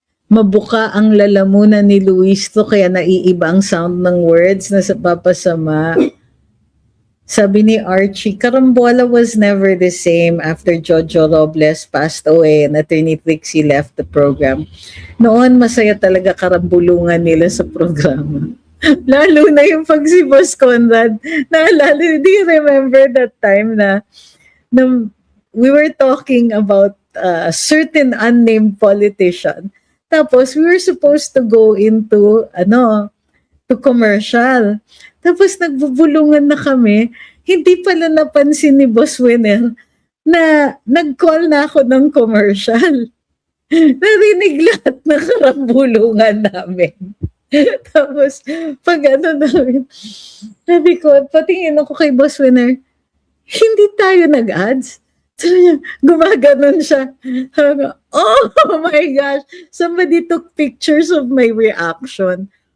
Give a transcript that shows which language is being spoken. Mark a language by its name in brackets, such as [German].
[Filipino] Mabuka ang lalamunan ni Luistro kaya naiiba ang sound ng words na sa papasama. Sabi ni Archie, [English] Carambola was never the same after Jojo Robles passed away and Attorney Trixie left the program. [Filipino] Noon masaya talaga karambulungan nila sa programa. Lalo na yung pag si Boss Conrad. Naalala, [English] do you remember that time na we were talking about certain unnamed politician. Tapos we were supposed to go into to commercial. [Filipino] Tapos nagbubulungan na kami. Hindi pala napansin ni Boss Winner na nag-call na ako ng commercial. Narinig lahat ng karambulungan namin. Tapos, pag namin, sabi ko, patingin ako kay Boss Winner, hindi tayo nag-ads. Sabi niya, gumaganon siya. Sabi ko, [English] oh my gosh, somebody took pictures of my reaction.